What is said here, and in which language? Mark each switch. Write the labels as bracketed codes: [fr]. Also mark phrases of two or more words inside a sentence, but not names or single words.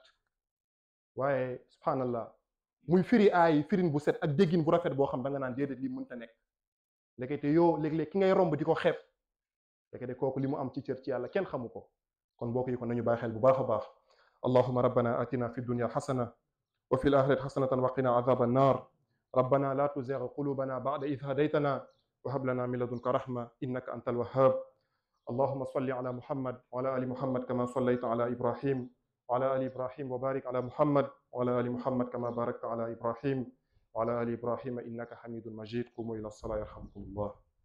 [wo] waaye subhanallah muy firi ay firin bu set ak déggin bu rafet boo xam da nga naan déedéet lii mënta nekk. ndekete yoo léeg-léeg ki ngay romb di ko xeeb ndekete kooku li mu am ci cër ci yàlla kenn xamu ko. kon mbokk yi kon nañu bàyyi xel bu baax a baax. [ar] اللهم ربنا آتنا في الدنيا حسنة وفي الآخرة حسنة وقنا عذاب النار. ربنا لا تزغ قلوبنا بعد إذ هديتنا وهب لنا من لدنك رحمة إنك أنت الوهاب. اللهم صل على محمد وعلى آل محمد كما صليت على إبراهيم وعلى آل إبراهيم وبارك على محمد وعلى آل محمد كما باركت على إبراهيم وعلى آل إبراهيم إنك حميد مجيد. قوموا إلى الصلاة يرحمكم الله.